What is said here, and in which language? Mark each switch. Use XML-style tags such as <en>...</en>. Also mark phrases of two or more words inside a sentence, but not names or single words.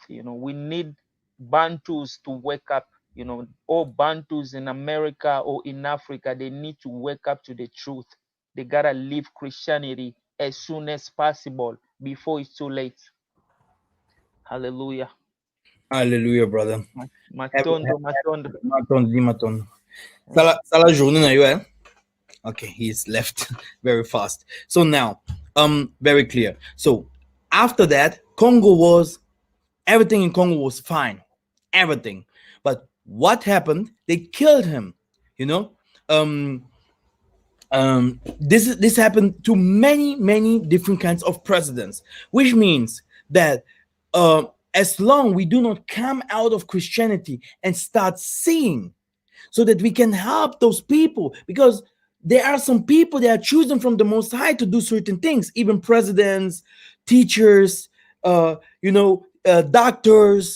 <en>We need Bantus to wake up. All Bantus in America or in Africa, they need to wake up to the truth. They gotta leave Christianity as soon as possible before it's too late. Hallelujah. Hallelujah, brother.</en> <ln>Matondo, matondo. Matondo. Mm. Sala journée na yo, eh?</ln> <en>Okay, he's left very fast. So now, very clear. So after that, everything in Congo was fine, everything. But what happened? They killed him. You know, um, this happened to many different kinds of presidents, which means that as long we do not come out of Christianity and start seeing, so that we can help those people, because there are some people that are chosen from the Most High to do certain things, even presidents, teachers, doctors.</en>